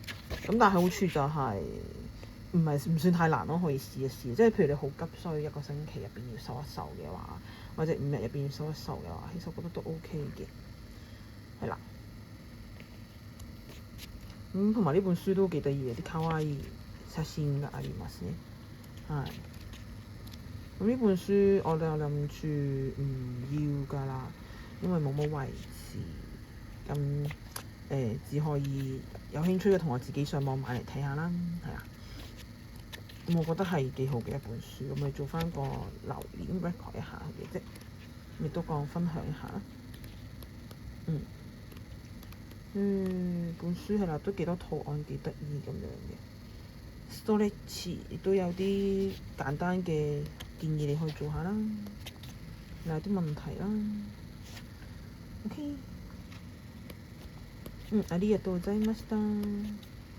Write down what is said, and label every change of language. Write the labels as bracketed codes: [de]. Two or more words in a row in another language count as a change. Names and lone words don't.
[yue] 咁但係好處就係唔算太難咯，可以試一試。即係譬如你好急需1個星期入邊要瘦一瘦嘅話，或者5日入邊要瘦一瘦嘅話，其實我覺得都 OK 嘅，係啦。同埋呢本書都幾得意嘅，啲卡哇伊 [ja] 寫真がありますね。 [yue] 係。咁呢本書我哋又諗住唔要㗎啦，因為冇乜位置。咁只可以有興趣嘅同學自己上網買嚟睇下啦，係啊。咁我覺得係幾好嘅一本書，咁咪做翻個留念 record 一下嘅啫，亦都講分享一下。本書係啦，都幾多圖案，幾得意咁樣嘅。Stretch 亦都有啲簡單嘅建議你可以做下啦，有啲問題啦。OK。 [ja] ありがとうございました。